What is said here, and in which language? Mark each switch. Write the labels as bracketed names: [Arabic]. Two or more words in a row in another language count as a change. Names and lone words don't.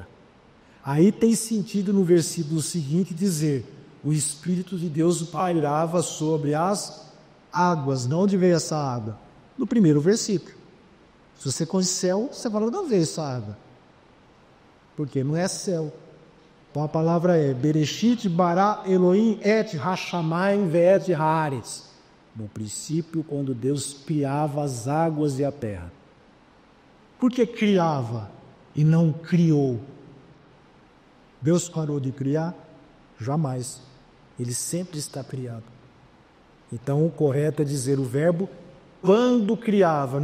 [Portuguese] Aí tem sentido no versículo seguinte dizer: o Espírito de Deus pairava sobre as águas. De onde veio essa água? No primeiro versículo. Se você conhece céu, você fala: não veio essa água. Porque não é céu. Então a palavra é [Hebrew] בראשית ברא אלהים את השמים ואת הארץ. [Portuguese] No princípio, quando Deus criava as águas e a terra. Por que criava e não criou? Deus parou de criar? Jamais. Ele sempre está criado. Então o correto é dizer o verbo quando criava.